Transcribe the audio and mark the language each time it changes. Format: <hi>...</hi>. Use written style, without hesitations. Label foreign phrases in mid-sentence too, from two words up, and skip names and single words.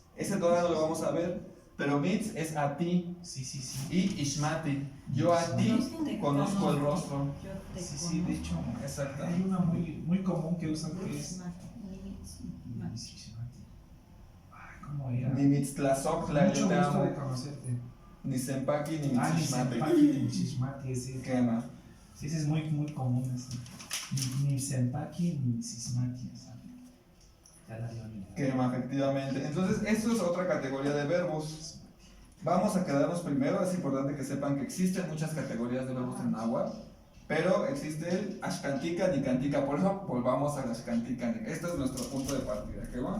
<es>Ese todavía no lo vamos a ver, pero mitz es a ti. Sí, sí, sí. Y ishmati, yo a ti conozco el rostro. Yo te Sí, sí, de hecho, Exacto. hay una muy común que usan que es... conozco. Ay, ¿cómo era?</es> <nah>Ni mitztlazoctla, yo</nah> <es>Mucho te gusto amo. de conocerte.</es> <nah>Ni sempaki, ni Ni mitzishmati. senpaki, ni sismati,</nah> <es>ese.</es> <nah>Quema.</nah> <es>Sí, ese es muy común. Ese.</es> <nah>Ni senpaki, ni sismati.</nah> <es>Ya la dio ni idea. Quema, efectivamente. Entonces, esto es otra categoría de verbos. Vamos a quedarnos primero. Es importante que sepan que existen muchas categorías de verbos en náhuatl, pero existe el</es> <nah>ashkantika ni kantika.</nah> <es>Por eso volvamos al ashkantika. Este es nuestro punto de partida, ¿qué va?</es>